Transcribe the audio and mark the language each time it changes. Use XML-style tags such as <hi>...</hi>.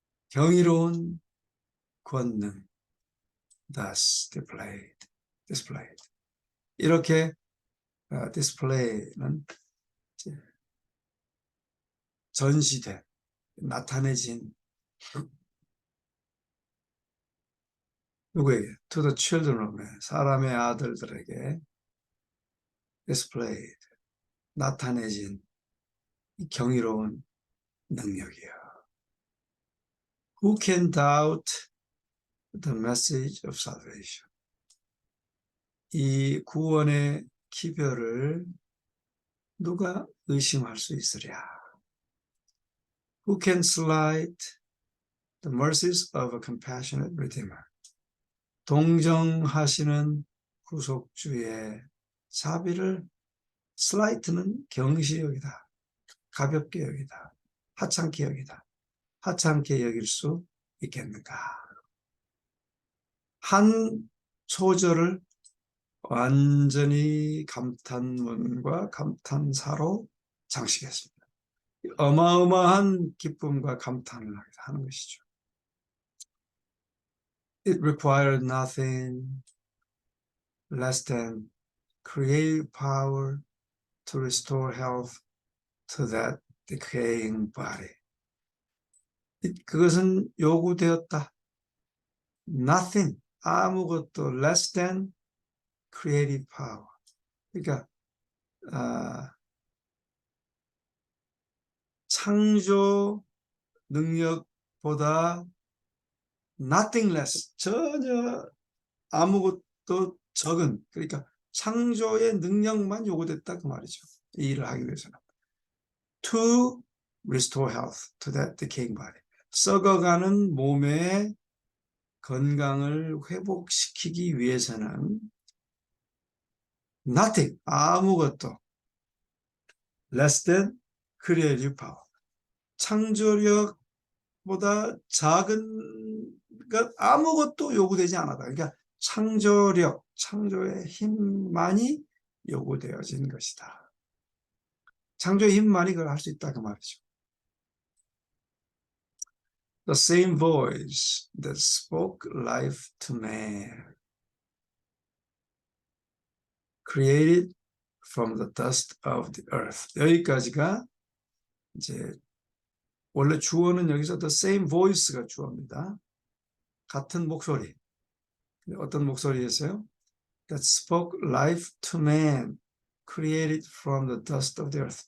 <ko>경이로운 권능. Thus displayed. 이렇게 display는 전시된, 나타내진 누구에게?</ko> <en>To the children of men,</en> <ko>사람의 아들들에게</ko> <en>displayed,</en> <ko>나타내진 경이로운 능력이요.</ko> <en>Who can doubt the message of salvation?</en> <ko>이 구원의 기별을 누가 의심할 수 있으랴?</ko> <en>Who can slight the mercies of a compassionate redeemer?</en> <ko>동정하시는 구속주의 자비를 slight는 경시 여기다, 가볍게 여기다, 하찮게 여기다, 하찮게 여길 수 있겠는가? 한 소절을 완전히 감탄문과 감탄사로 장식했습니다. 어마어마한 기쁨과 감탄을 하는 것이죠.</ko> <en>It required nothing less than creative power to restore health to that decaying body.</en> <ko>그것은 요구되었다.</ko> <en>Nothing,</en> <ko>아무것도</ko> <en>less than creative power.</en> <ko>그러니까 창조 능력보다</ko> <en>nothing less,</en> <ko>전혀 아무것도 적은, 그러니까 창조의 능력만 요구됐다 그 말이죠. 이 일을 하기 위해서는.</ko> <en>To restore health to that decaying body.</en> <ko>썩어가는 몸의 건강을 회복시키기 위해서는</ko> <en>nothing,</en> <ko>아무것도</ko> <en>less than creative power.</en> <ko>창조력보다 작은 것 아무것도 요구되지 않았다. 그러니까 창조력, 창조의 힘만이 요구되어진 것이다. 창조의 힘만이 그걸 할 수 있다 그 말이죠.</ko> <en>The same voice that spoke life to man, created from the dust of the earth.</en> <ko>여기까지가 이제 원래 주어는 여기서</ko> <en>the same voice</en> <ko>가 주어입니다. 같은 목소리. 어떤 목소리였어요?</ko> <en>That spoke life to man, created from the dust of the earth.</en>